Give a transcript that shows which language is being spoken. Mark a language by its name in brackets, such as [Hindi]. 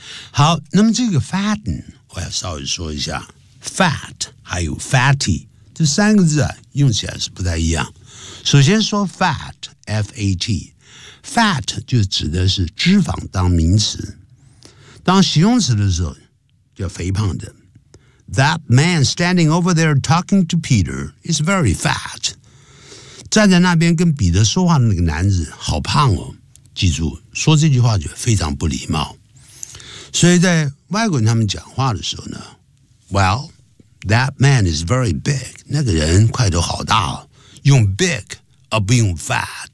[Chinese] 好，那么这个 fatten 我要稍微说一下 ，fat 还有 fatty 这三个字啊，用起来是不太一样。首先说 fat， f a t。 Fat 就指的是脂肪当名词，当形容词的时候叫肥胖的。 [English] That man standing over there talking to Peter is very fat. [Chinese] 站在那边跟彼得说话的那个男子好胖哦。记住，说这句话就非常不礼貌。所以在外国人他们讲话的时候呢 ， [English] Well, that man is very big. [Chinese] 那个人块头好大哦。用 big 而不用 fat。